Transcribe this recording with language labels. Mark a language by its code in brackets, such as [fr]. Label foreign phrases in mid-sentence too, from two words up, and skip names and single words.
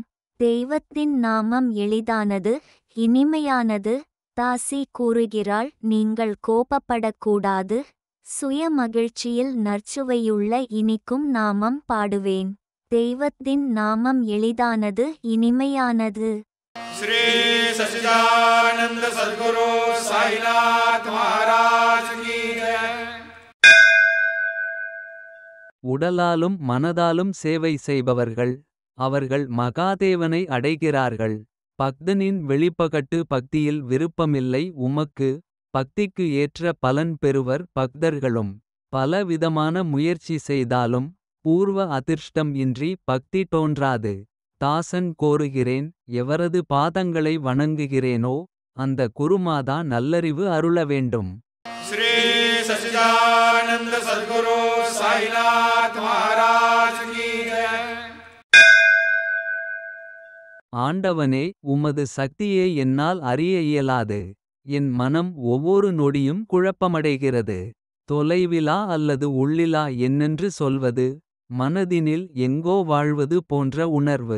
[ta] தெய்வத்தின் நாமம் எளிதானது, இனிமையானது. தாசி கூறுகிறாள், நீங்கள் கோபப்படக்கூடாது. சுய மகிழ்ச்சியில் நற்சுவையுள்ள இனிக்கும் நாமம் பாடுவேன். தெய்வத்தின் நாமம் எளிதானது, இனிமையானது. [hi] श्री सच्चिदानंद सद्गुरु साईनाथ महाराज की जय. [ta] உடலாலும் மனதாலும் சேவை செய்பவர்கள் அவர்கள் மகாதேவனை அடைகிறார்கள். பக்தனின் வெளிப்பகட்டு பக்தியில் விருப்பமில்லை உமக்கு. பக்திக்கு ஏற்ற பலன் பெறுவர் பக்தர்களும். பலவிதமான முயற்சி செய்தாலும் பூர்வ அதிர்ஷ்டம் இன்றி பக்தி தோன்றாது. தாசன் கோருகிறேன், எவரது பாதங்களை வணங்குகிறேனோ அந்த குருமாதா நல்லறிவு அருள வேண்டும். [hi] श्री सच्चिदानंद सद्गुरु साईनाथ महाराज की जय. [ta] ஆண்டவனே, உமது சக்தியை என்னால் அறிய இயலாது. என் மனம் ஒவ்வொரு நொடியும் குழப்பமடைகிறது. தொலைவிலா அல்லது உள்ளிலா என்னென்று சொல்வது. மனதினில் எங்கோ வாழ்வது போன்ற உணர்வு.